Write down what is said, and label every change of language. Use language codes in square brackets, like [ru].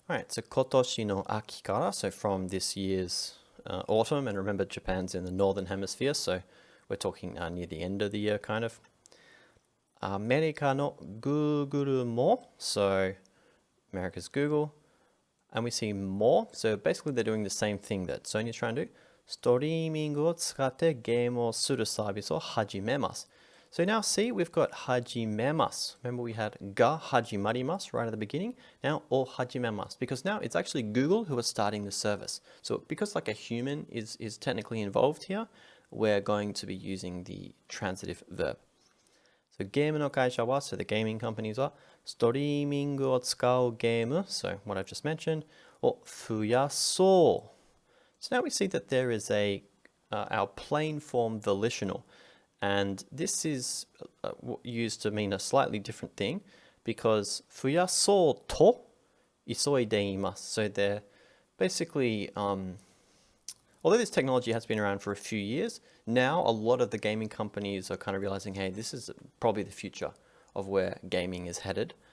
[en] Alright, so [ja] 今年の秋から, [en] so from this year's autumn, and remember Japan's in the northern hemisphere, so we're talking near the end of the year kind of. [ja] アメリカの Google も, [en] so America's Google. And we see more. So basically they're doing the same thing that Sony's trying to do. [ja] ストリーミングを使ってゲームをするサービスを始めます. [en] So now see, we've got 始めます. Remember we had が始まります right at the beginning. [ja] Now を始めます. [en] Because now it's actually Google who are starting the service. So because like a human is technically involved here, we're going to be using the transitive verb. So [ja] ゲームの会社は, [en] so the gaming companies は、 [ja] ストリーミングを使うゲーム, [en] so what I've just mentioned, [ja] を増やそう。 [en] So now we see that there is our plain form volitional, and this is used to mean a slightly different thing because [ja] 増やそうと急いでいます. [en] So they're basically, although this technology has been around for a few years, now a lot of the gaming companies are kind of realizing, hey, this is probably the future of where gaming is headed.